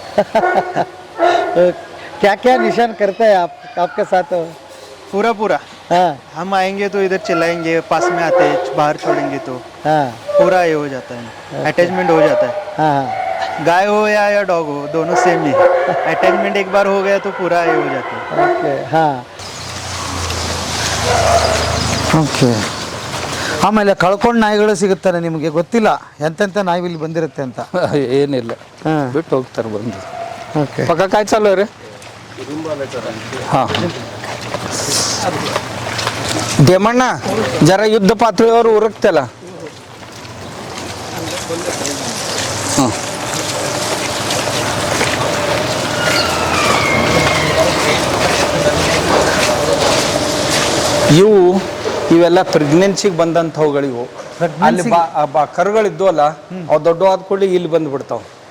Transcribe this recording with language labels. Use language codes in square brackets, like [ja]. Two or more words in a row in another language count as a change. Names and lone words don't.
[hi] क्या क्या निशान करते हैं आप आपके साथ? पूरा हाँ हम आएंगे तो इधर चिल्लाएंगे, पास में आते हैं, बाहर छोड़ेंगे तो हाँ पूरा ये हो जाता है, अटैचमेंट हो जाता है। हाँ गाय हो या डॉग हो, दोनों सेम ही, अटैचमेंट एक बार हो गया तो पूरा ये हो जाता है। [kn] ಓಕೆ ಹಾಂ ಓಕೆ. ಆಮೇಲೆ ಕಳ್ಕೊಂಡು ನಾಯಿಗಳು ಸಿಗುತ್ತಾರೆ, ನಿಮಗೆ ಗೊತ್ತಿಲ್ಲ ಎಂತೆಂಥ ನಾಯಿ ಇಲ್ಲಿ ಬಂದಿರುತ್ತೆ ಅಂತ? ಏನಿಲ್ಲ, ಹಾಂ ಬಿಟ್ಟು ಹೋಗ್ತಾರೆ ಬಂದು. ಓಕೆ. [mr] पक्का काय चालू आहे रे? हां देमण्णा जरा युद्ध पातळीवर उरक त्याला. [kn] हां ಇವೆಲ್ಲ ಪ್ರೆಗ್ನೆನ್ಸಿಗೆ ಬಂದಂಥವುಗಳು ಇವು. ಅಲ್ಲಿ ಕರುಗಳಿದ್ವಲ್ಲ ಅವು ದೊಡ್ಡವಾದ ಕೂಡಲೇ ಇಲ್ಲಿ ಬಂದ್ಬಿಡ್ತಾವೆ.